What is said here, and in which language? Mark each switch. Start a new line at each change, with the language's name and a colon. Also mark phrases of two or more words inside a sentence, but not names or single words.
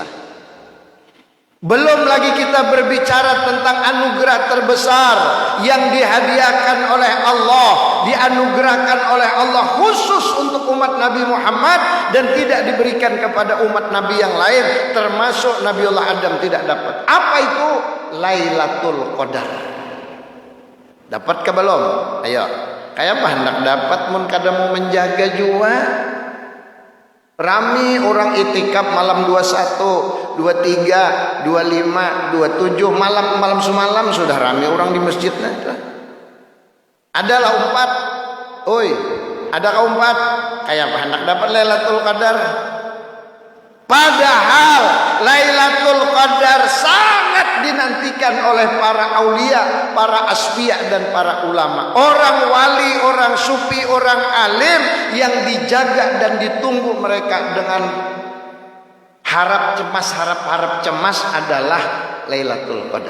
Indonesian: Belum lagi kita berbicara tentang anugerah terbesar yang dihadiahkan oleh Allah, dianugerahkan oleh Allah khusus untuk umat Nabi Muhammad dan tidak diberikan kepada umat Nabi yang lain, termasuk Nabiullah Adam tidak dapat. Apa itu? Lailatul Qadar. Dapat ke belum? Ayo.
Banjar: Kayak apa hendak dapat mun kada mau menjaga jua? Rami orang itikaf malam 21, 23, 25, 27 malam semalam sudah rami orang di masjid. Adalah umpat. Oi, adakah umpat? Kayak apa hendak dapat Lailatul Qadar?
Indonesian: Padahal Lailatul Qadar sangat dinantikan oleh para aulia, para asfiya dan para ulama. Orang wali, orang sufi, orang alim yang dijaga dan ditunggu mereka dengan harap cemas adalah Lailatul Qadar.